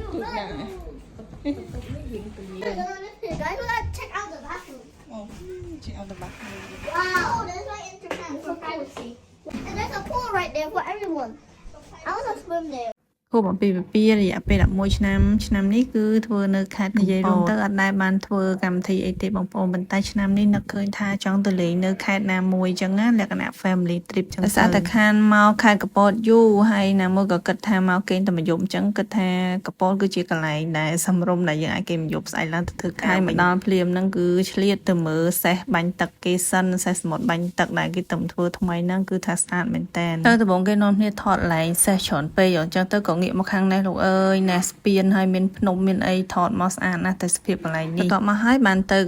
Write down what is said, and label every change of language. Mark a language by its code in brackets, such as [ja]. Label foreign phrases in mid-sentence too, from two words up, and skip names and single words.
[en] Guys, we gotta check out the bathroom. Oh, check out the bathroom. Wow, that's why in Japan for privacy. And there's a pool right there for everyone. I want to swim there. [km] គូបំពីរយៈពេល11ឆ្នាំនេះគឺធ្វើនៅខេត្តនិយាយរួមទៅអត់ដែលបានធ្វើកម្មវិធីអីទេបងប្អូនប៉ុន្តែឆ្នាំនេះនឹកឃើញថាចង់ទៅលេងនៅខេត្តណាមួយចឹងណាលក្ខណៈ [en] family trip [km] ចឹងទៅតែខានមកខេត្តកពតយូរហើយណាមួយក៏គិតថាមកគេងតែមួយយប់ចឹងគិតថាកពតគឺជាកន្លែងដែលសម្រុំដែលយើងអាចគេមួយយប់ស្អែកឡើងទៅធ្វើការមកដល់ភ្លាម ហ្នឹងគឺឆ្លៀតទៅមើលសេះបាញ់ទឹកគេសិនសេះសមុទ្របាញ់ទឹកដែលគេទំធ្វើថ្មីហ្នឹងគឺថាស្អាតមែនតើទៅដំបងគេនាំគ្នាថតឡែងសេះច្រើនពេកអញ្ចឹងទៅក៏ងាកមកខាងនេះលោកអើយណាស្ពានហើយមានភ្នំមានអីថតមកស្អាតណាស់តែសភាពកន្លែងនេះបន្ទាប់មកហើយបានទៅក